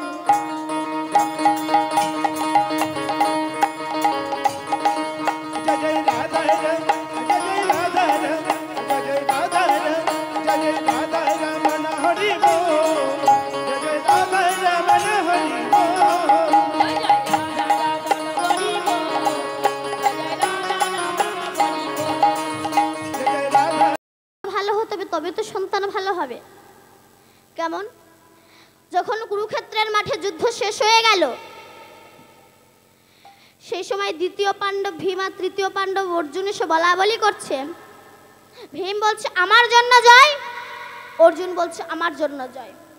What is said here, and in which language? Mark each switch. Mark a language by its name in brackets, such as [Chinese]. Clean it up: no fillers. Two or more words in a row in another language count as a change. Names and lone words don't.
[Hindi] जय जय राधा रमन, जय जय राधा रमन, जय जय राधा रमन, जय जय राधा रमन हरि बोल, जय जय राधा रमन हरि बोल। जय जय राधा रमन हरि बोल, जय जय राधा रमन हरि बोल। जय जय राधा [Bangla] ভালো হতে হবে, তবে তো সন্তান ভালো হবে। কেমন? যখন কুরুক্ষেত্রের মাঠে যুদ্ধ শেষ হয়ে গেল, সেই সময় দ্বিতীয় পাণ্ডব ভীম আর তৃতীয় পাণ্ডব অর্জুন এসে বলাবলি করছে। ভীম বলছে আমার জন্য জয়, অর্জুন বলছে আমার জন্য জয়।